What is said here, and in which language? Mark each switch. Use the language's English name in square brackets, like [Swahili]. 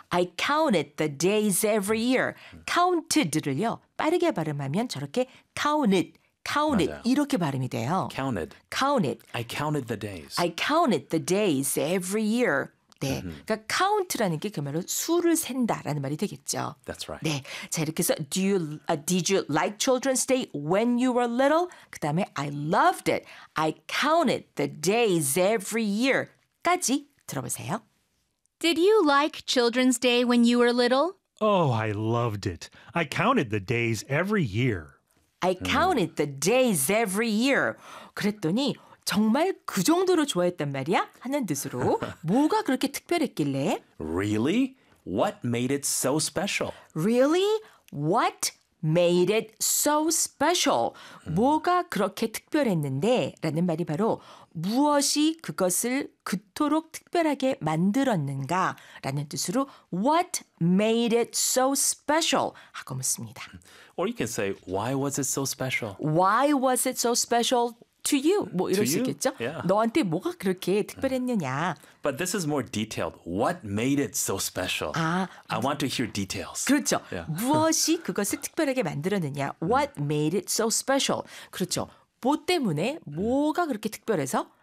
[English] I counted the days every year. counted를요. [Korean] 빠르게 발음하면 저렇게 counted. Counted 맞아요. 이렇게 발음이 돼요. [English] Counted. Counted. I counted the days. I counted the days every year. 네. Mm-hmm. [Korean] 그러니까 count라는 게 그 말로 수를 센다라는 말이 되겠죠. [English] That's right. [Korean] 네. 자 이렇게 해서 [English] did you like Children's Day when you were little? [Korean] 그 다음에 [English] I loved it. I counted the days every year. [Korean] 까지 들어보세요. [English] Did you like Children's Day when you were little? Oh, I loved it. I counted the days every year. I counted the days every year. [Korean] 그랬더니 정말 그 정도로 좋아했단 말이야? 하는 뜻으로 뭐가 그렇게 특별했길래? [English] Really? What made it so special? Really? What made it so special? [Korean] 뭐가 그렇게 특별했는데? 라는 말이 바로 무엇이 그것을 그토록 특별하게 만들었는가? 라는 뜻으로 [English] What made it so special? [Korean] 하고 묻습니다. [English] Or you can say, why was it so special? Why was it so special to you? [Korean] 뭐 이럴 [English] to [Korean] 수 있겠죠? [English] Yeah. [Korean] 너한테 뭐가 그렇게 특별했느냐? [English] But this is more detailed. What made it so special? I want to hear details. [Korean] 그렇죠. [English] Yeah. [Korean] 무엇이 그것을 특별하게 만들었느냐? [English] What made it so special? [Korean] 그렇죠. 뭐 때문에 뭐가 그렇게 특별해서?